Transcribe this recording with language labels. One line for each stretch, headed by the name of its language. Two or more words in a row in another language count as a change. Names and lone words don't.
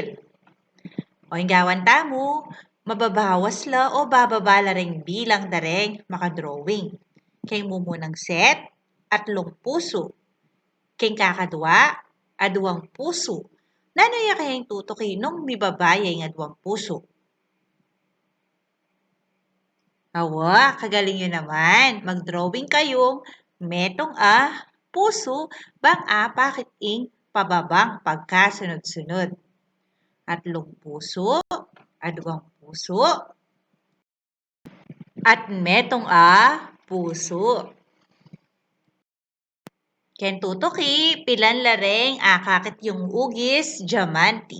Pampanga: O gawan tamo, mababawas la o bababa la ring bilang dareng makadrawing. Kay mumunang set at puso. Kay kakadwa, aduang puso. Nanaya kayang tutuki nung mibabayay ng aduang puso. Awa, kagaling yun naman. Mag-drawing kayong metong puso bang bakit ing pababang pagkasunod-sunod. Atlong puso, aduang puso, at metong puso. Ken tutuki, pilan lareng kakit yung ugis, diamante.